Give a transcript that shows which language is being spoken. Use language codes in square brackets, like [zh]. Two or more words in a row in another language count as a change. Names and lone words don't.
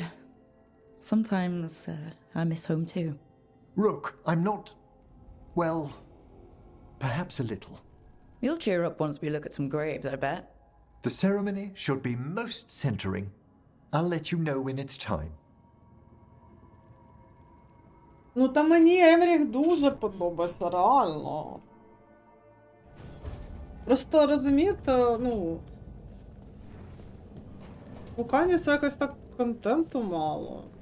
[en] Sometimes I miss home too. Rook, I'm not... well, perhaps a little. You'll cheer up once we look at some graves, I bet. The ceremony should be most centering. I'll let you know when it's time. [uk] Ну, та мені Емріх дуже подобається, реально. Просто, розумієте, ну... У Каніса якось так контенту мало.